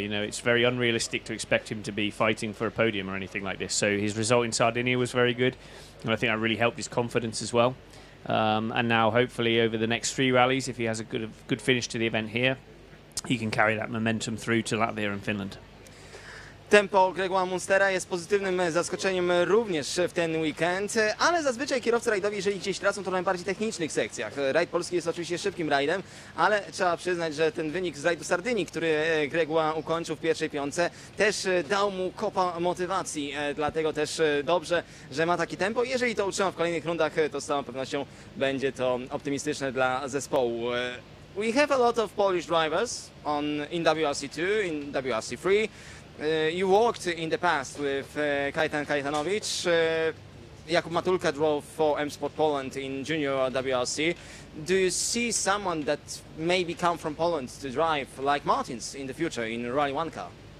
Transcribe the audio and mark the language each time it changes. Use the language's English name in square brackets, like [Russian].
[English] You know, it's very unrealistic to expect him to be fighting for a podium or anything like this. So his result in Sardinia was very good, and I think that really helped his confidence as well. And now hopefully over the next 3 rallies, if he has a good finish to the event here, he can carry that momentum through to Latvia and Finland. [Polish] Tempo Gregoire Munstera jest pozytywnym zaskoczeniem również w ten weekend, ale zazwyczaj kierowcy rajdowi, jeżeli gdzieś tracą, to na bardziej technicznych sekcjach. Rajd Polski jest oczywiście szybkim rajdem, ale trzeba przyznać, że ten wynik z rajdu Sardynii, który Gregoire ukończył w pierwszej piątce, też dał mu kopa motywacji. Dlatego też dobrze, że ma takie tempo. Jeżeli to utrzyma w kolejnych rundach, to z całą pewnością będzie to optymistyczne dla zespołu. [English] we have a lot of Polish drivers in WRC2, in WRC3. You worked in the past with Kajtan Kajtanowicz. Jakub Matulka drove for M Sport Poland in junior WRC. Do you see someone that maybe come from Poland to drive like Martins in the future in Rally 1 car?